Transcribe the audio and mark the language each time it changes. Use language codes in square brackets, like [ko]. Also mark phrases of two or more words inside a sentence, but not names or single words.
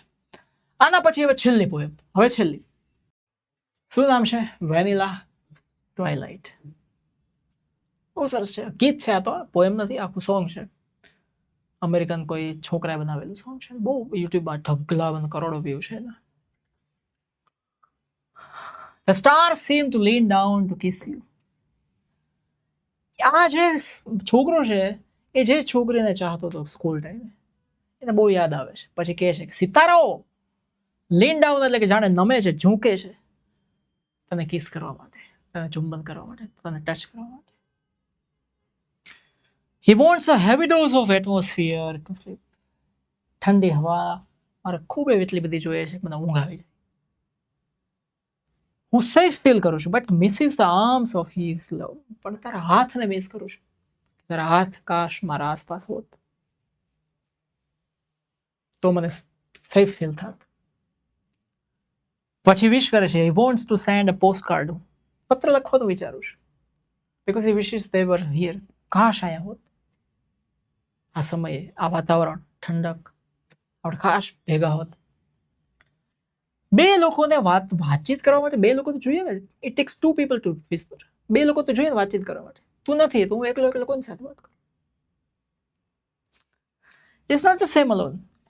[gu] આના પછી હવે છેલ્લી પોએમ, હવે છેલ્લી. શું નામ છે? વેનીલા ટ્વાઇલાઇટ. બહુ સરસ છે, ગીત છે આ તો, પોએમ નથી, આખું સોંગ છે. અમેરિકન કોઈ છોકરાએ બનાવેલું સોંગ છે, બહુ યુટ્યુબમાં ઢગલા કરોડો વ્યૂ છે એના. [en] The stars seem to lean down to kiss you. [gu] આ જે છોકરો છે એ જે છોકરીને ચાહતો હતો સ્કૂલ ટાઈમે, એને બહુ યાદ આવે છે. પછી કહે છે કે સિતારાઓ [en] lean down [gu] એટલે કે જાણે નમે છે, ઝૂકે છે તને કિસ કરવા માટે, તને ચુંબન કરવા માટે, તને ટચ કરવા માટે. [en] He wants a heavy dose of atmosphere to sleep. [gu] ઠંડી હવા મારે ખૂબ એટલી બધી જોઈએ છે કે મને ઊંઘ આવી જાય. [en] હું safe feel [gu] કરું છું, [en] but misses the arms of his love. [gu] પણ તારા હાથને મિસ કરું છું. તારા હાથ કાશ મારા આસપાસ હોત તો મને [en] safe feel [gu] થાત. પછી વિશ કરે છે, [en] he wants to send a postcard. [gu] પત્ર લખવાનું વિચારું છું, [en] because he wishes they were here. [gu] કાશ આયા હોત આ સમયે, આ વાતાવરણ, ઠંડક, આપણે ખાસ ભેગા હોત. બે લોકોને વાતચીત કરવા માટે બે લોકો તો જોઈએ ને. [en] It takes two people to whisper. [gu] બે લોકો તો જોઈએ ને વાતચીત કરવા માટે. તું નથી તો હું એકલો કોની સાથે વાત કરું? [en] It's not the same alone.